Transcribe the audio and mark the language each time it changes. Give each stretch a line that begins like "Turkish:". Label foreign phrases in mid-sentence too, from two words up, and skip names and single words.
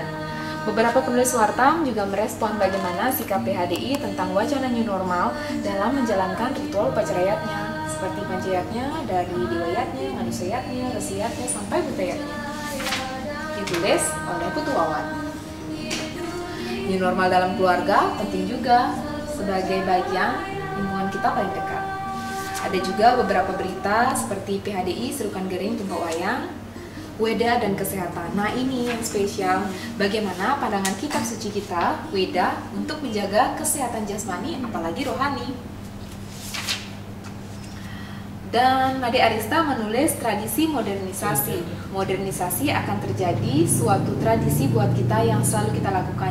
Indonesian: Beberapa penulis Wartam juga merespon bagaimana sikap PHDI tentang wacana
English: new normal
Indonesian: dalam menjalankan ritual upacarayatnya, seperti pancayatnya dari Dewayatnya, Manusayatnya, Resiyatnya, sampai Butayatnya. Ditulis oleh Putu Wawan.
English: New normal
Indonesian: dalam keluarga penting juga sebagai bagian lingkungan kita paling dekat. Ada juga beberapa berita seperti PHDI serukan gering tumpak wayang, Weda dan kesehatan. Nah, ini yang spesial, bagaimana pandangan kitab suci kita, Weda, untuk menjaga kesehatan jasmani apalagi rohani. Dan Nade Arista menulis tradisi modernisasi. Modernisasi akan terjadi suatu tradisi buat kita yang selalu kita lakukan.